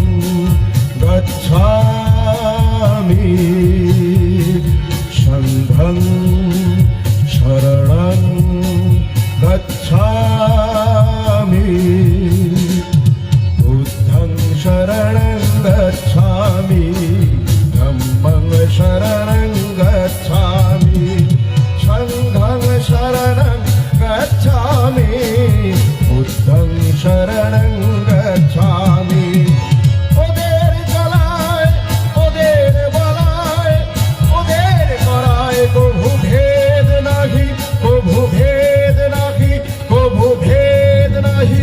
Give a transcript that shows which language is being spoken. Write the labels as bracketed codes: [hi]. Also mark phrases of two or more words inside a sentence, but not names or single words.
[pi] গচ্ছামি, সংঘং শরণং গচ্ছামি, বুদ্ধং শরণং গচ্ছামি, ধম্মং শরণং গচ্ছামি, সংঘং শরণং গচ্ছামি, বুদ্ধং শরণং গচ্ছামি। [bn] ওদের জ্বালায়, ওদের বলায়, ওদের করায় কভু ভেদ নাহি, কভু ভেদ নাহি, কভু ভেদ নাহি।